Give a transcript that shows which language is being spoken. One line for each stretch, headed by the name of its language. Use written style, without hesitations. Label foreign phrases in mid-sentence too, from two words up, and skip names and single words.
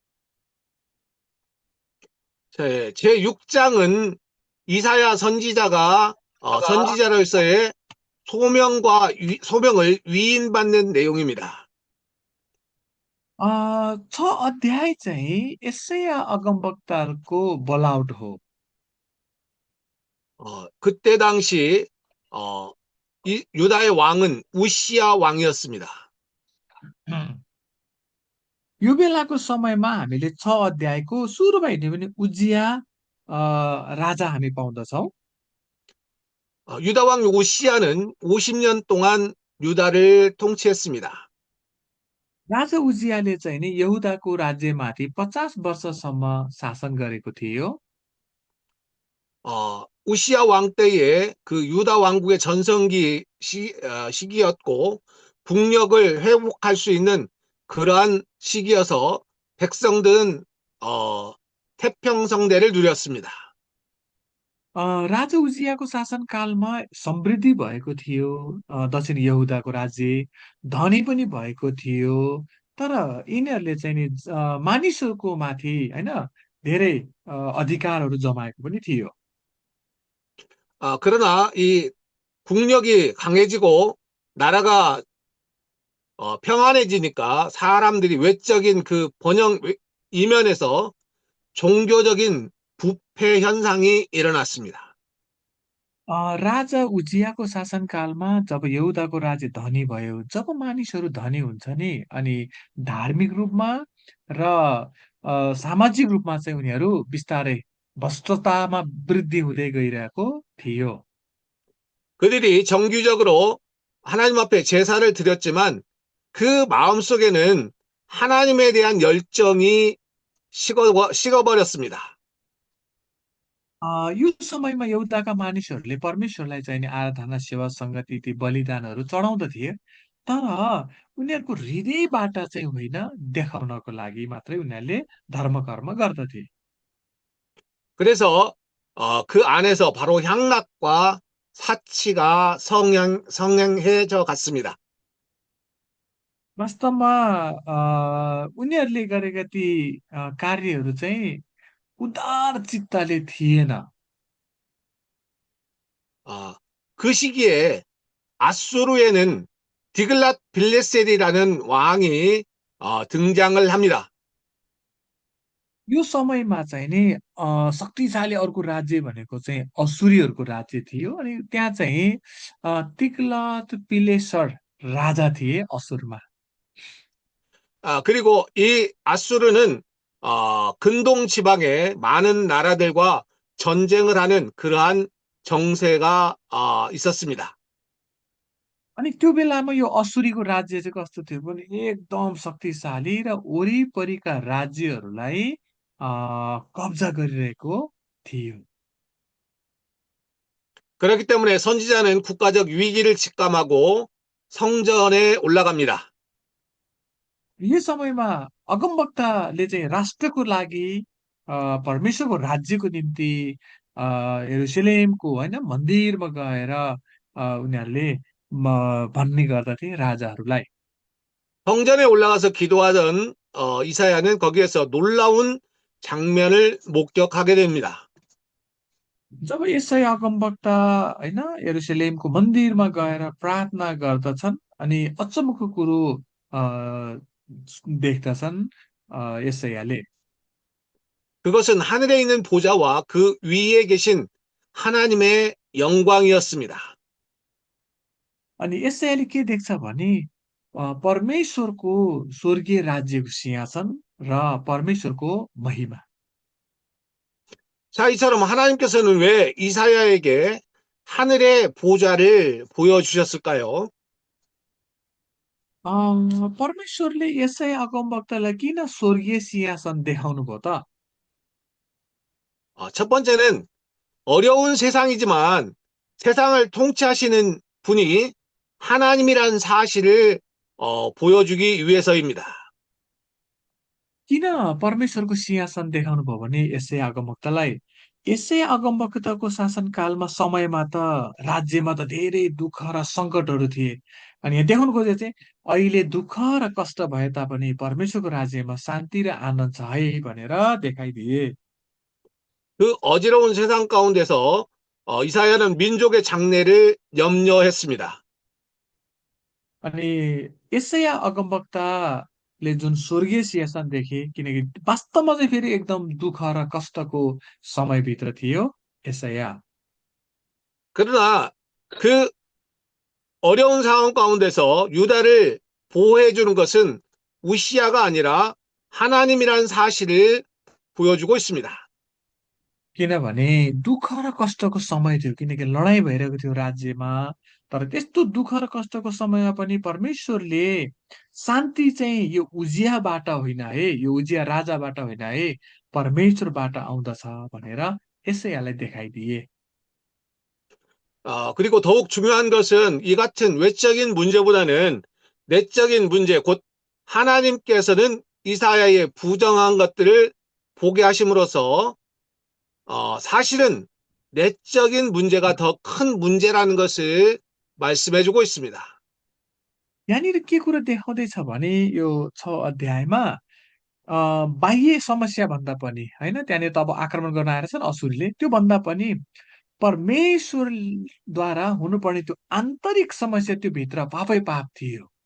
Korean: 제6장은 이사야 선지자가 선지자로서의 소명을 위임받는 내용입니다.
Nepali: 6 अध्याय चाहिँ यसैया अगमवक्ताहरूको बोलावट हो।
Korean: 그때 당시 유다의 왕은 우시야 왕이었습니다.
Nepali: यो बेलाको समयमा हामीले 6 अध्यायको सुरुमा हेर्ने भने उजिया राजा हामी पाउँदछौँ।
Korean: 유다 왕 우시야는 50년 동안 유다를 통치했습니다.
Nepali: राजा उजियाले चाहिँ नि यहुदाको राज्यमाथि 50 वर्षसम्म शासन गरेको थियो।
Korean: 우시야 왕 때에 그 유다 왕국의 전성기 시기였고 국력을 회복할 수 있는 그러한 시기여서 백성들은 태평성대를 누렸습니다.
Nepali: राजा उजियाको शासनकालमा समृद्धि भएको थियो। दक्षिण यहुदाको राज्य धनी पनि भएको थियो। तर यिनीहरूले चाहिँ नि मानिसहरूको माथि होइन धेरै अधिकारहरू जमाएको पनि थियो।
Korean: 그러나 이 국력이 강해지고 나라가 평안해지니까 사람들이 외적인 그 번영 이면에서 종교적인 부패 현상이 일어났습니다.
Nepali: राजा उजियाको शासनकालमा जब यहुदाको राज्य धनी भयो, जब मानिसहरू धनी हुन्छ नि, अनि धार्मिक रूपमा र सामाजिक रूपमा चाहिँ उनीहरू बिस्तारै भ्रष्टतामा वृद्धि हुँदै गइरहेको थियो।
Korean: 그들이 정규적으로 하나님 앞에 제사를 드렸지만 그 마음속에는 하나님에 대한 열정이 식어버렸습니다.
Nepali: यो समयमा यहुदाका मानिसहरूले परमेश्वरलाई चाहिने आराधना, सेवा, सङ्गति, ती बलिदानहरू चढाउँदथे, तर उनीहरूको हृदयबाट चाहिँ होइन, देखाउनको लागि मात्रै उनीहरूले धर्म कर्म गर्दथे।
Korean: 그래서 그 안에서 바로 향락과 사치가 성행해져 갔습니다.
Nepali: वास्तवमा उनीहरूले गरेका ती कार्यहरू चाहिँ उदार चित्तले थिएन।
Korean: 그 시기에 아수르에는 디글랏 빌레셀이라는 왕이 등장을 합니다.
Nepali: यो समयमा चाहिँ नि शक्तिशाली अर्को राज्य भनेको चाहिँ असुरीहरूको राज्य थियो। अनि त्यहाँ चाहिँ तिग्लत पिलेसर राजा थिए असुरमा।
Korean: 그리고 이 아수르는 근동 지방의 많은 나라들과 전쟁을 하는 그러한 정세가 있었습니다.
Nepali: अनि त्यो बेलामा यो असुरीको राज्य चाहिँ कस्तो थियो भने एकदम शक्तिशाली र वरिपरिका राज्यहरूलाई कब्जा गरिरहेको थियो।
Korean: 그렇기 때문에 선지자는 국가적 위기를 직감하고 성전에 올라갑니다.
Nepali: यो समयमा अगमवक्ताले चाहिँ राष्ट्रको लागि परमेश्वरको राज्यको निम्ति यरुसलेमको होइन मन्दिरमा गएर उनीहरूले भन्ने गर्दथे राजाहरूलाई।
Korean: 성전에 올라가서 기도하던 이사야는 거기에서 놀라운 장면을 목격하게 됩니다.
Nepali: जब यसै अगमवक्ता होइन यरुसलेमको मन्दिरमा गएर प्रार्थना गर्दछन् अनि अचम्मको कुरो देख्दछन् यसैयाले।
Korean: 그것은 하늘에 있는 보좌와 그 위에 계신 하나님의 영광이었습니다.
Nepali: अनि यसैले के देख्छ भने परमेश्वरको स्वर्गीय राज्यको सिंहासन र परमेश्वरको महिमा।
Korean: 자, 이처럼 하나님께서는 왜 이사야에게 하늘의 보좌를 보여주셨을까요?
Nepali: परमेश्वरले यसै अगमवक्तालाई किन स्वर्गीय सिंहासन देखाउनु भयो त?
Korean: 첫 번째는 어려운 세상이지만 세상을 통치하시는 분이 하나님이라는 사실을 보여주기 위해서입니다.
Nepali: किन परमेश्वरको सिंहासन देखाउनु भयो भने यसै अगमवक्तालाई यसै अगमवक्ताको शासनकालमा समयमा त राज्यमा त धेरै दुःख र सङ्कटहरू थिए। अनि यहाँ देखाउनु खोजे चाहिँ अहिले दुःख र कष्ट भए तापनि परमेश्वरको राज्यमा शान्ति र आनन्द छ है भनेर देखाइदिए।
Korean: 그 어지러운 세상 가운데서 이사야는 민족의 장래를 염려했습니다.
Nepali: अनि यसैया अगमवक्ताले जुन स्वर्गीय सिंहासन देखे, किनकि वास्तवमा चाहिँ फेरि एकदम दुःख र कष्टको समयभित्र थियो यसैया।
Korean: 그러나 그 어려운 상황 가운데서 유다를 보호해 주는 것은 우시아가 아니라 하나님이라는 사실을 보여주고 있습니다.
Nepali: किनभने दुःख र कष्टको समय थियो, किनकि लडाइँ भइरहेको थियो राज्यमा। तर त्यस्तो दुःख र कष्टको समयमा पनि परमेश्वरले शान्ति चाहिँ यो उजियाबाट होइन है, यो उजिया राजाबाट होइन है, परमेश्वरबाट आउँदछ भनेर यसैयालाई देखाइदिए।
Korean: 그리고 더욱 중요한 것은 이 같은 외적인 문제보다는 내적인 문제, 곧 하나님께서는 이사야의 부정한 것들을 보게 하심으로써 사실은 내적인 문제가 더 큰 문제라는 것을 말씀해주고 있습니다.
Nepali: यहाँनिर के कुरो देखाउँदैछ भने यो 6 अध्यायमा बाह्य समस्या भन्दा पनि होइन, त्यहाँनिर त अब आक्रमण गर्न आएर छन् असुरले, त्यो भन्दा पनि परमेश्वरद्वारा हुनुपर्ने त्यो आन्तरिक समस्या त्यो भित्र पापै पाप थियो।